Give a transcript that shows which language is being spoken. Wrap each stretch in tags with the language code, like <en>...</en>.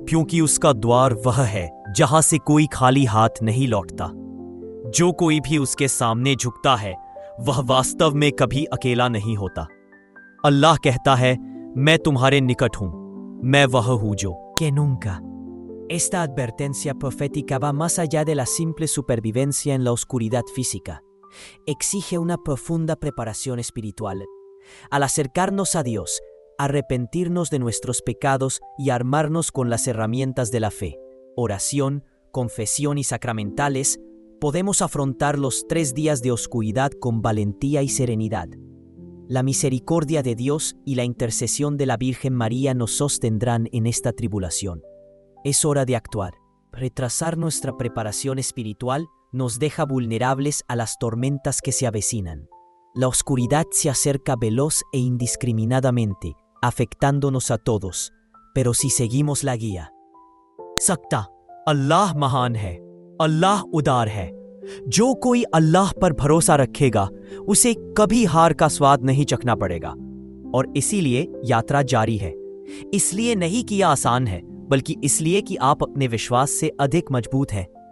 <hi>क्योंकि उसका द्वार वह है जहां से कोई खाली हाथ नहीं लौटता। जो कोई भी उसके सामने झुकता है, वह वास्तव में कभी अकेला नहीं होता। अल्लाह कहता है, मैं तुम्हारे निकट हूं, मैं वह हूं जो कहूंगा।</hi> <es>Esta advertencia profética va más allá de la simple supervivencia en la oscuridad física. Exige una profunda preparación espiritual. Al acercarnos a Dios, arrepentirnos de nuestros pecados y armarnos con las herramientas de la fe, oración, confesión y sacramentales, podemos afrontar los 3 días de oscuridad con valentía y serenidad. La misericordia de Dios y la intercesión de la Virgen María nos sostendrán en esta tribulación. Es hora de actuar. Retrasar nuestra preparación espiritual nos deja vulnerables a las tormentas que se avecinan. La oscuridad se acerca veloz e indiscriminadamente, afectándonos a todos, pero si seguimos la guía.</es> <hi>सकता अल्लाह महान है, अल्लाह उदार है। जो कोई अल्लाह पर भरोसा रखेगा उसे कभी हार का स्वाद नहीं चखना पड़ेगा। और इसीलिए यात्रा जारी है। इसलिए नहीं कि यह आसान है, बल्कि इसलिए कि आप अपने विश्वास से अधिक मजबूत हैं।</hi>